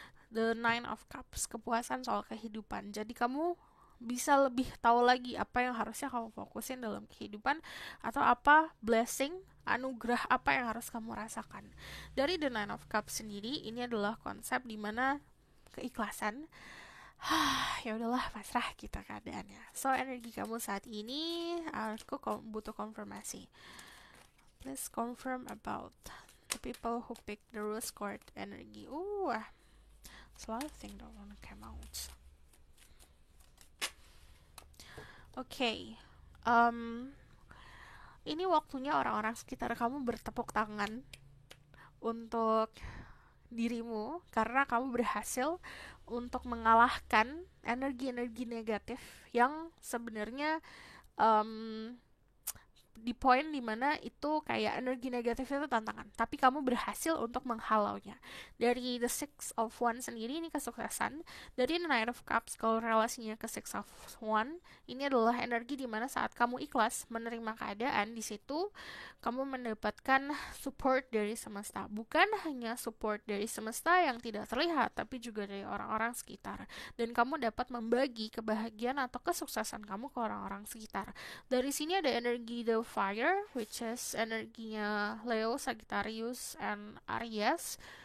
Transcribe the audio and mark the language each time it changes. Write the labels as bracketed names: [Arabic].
[Indonesian] The Nine of Cups, kepuasan soal kehidupan. Jadi kamu bisa lebih tahu lagi apa yang harusnya kamu fokusin dalam kehidupan, atau apa blessing, anugerah apa yang harus kamu rasakan. Dari The Nine of Cups sendiri, ini adalah konsep dimana keikhlasan. Ya udahlah, pasrah kita keadaannya. So energi kamu saat ini, aku butuh konfirmasi. [English] Please confirm about the people who pick the rose card energy. It's a lot of things don't want to come out. Okay. [Indonesian] Ini waktunya orang-orang sekitar kamu bertepuk tangan untuk dirimu karena kamu berhasil untuk mengalahkan energi-energi negatif yang sebenarnya di poin dimana itu kayak energi negatif itu tantangan, tapi kamu berhasil untuk menghalaunya. Dari the Six of Wands sendiri ini kesuksesan. Dari the Knight of Cups kalau relasinya ke Six of Wands, ini adalah energi dimana saat kamu ikhlas menerima keadaan, di situ kamu mendapatkan support dari semesta. Bukan hanya support dari semesta yang tidak terlihat, tapi juga dari orang-orang sekitar. Dan kamu dapat membagi kebahagiaan atau kesuksesan kamu ke orang-orang sekitar. Dari sini ada energi [English] the fire, which is [Indonesian] energinya Leo, Sagittarius, and Aries.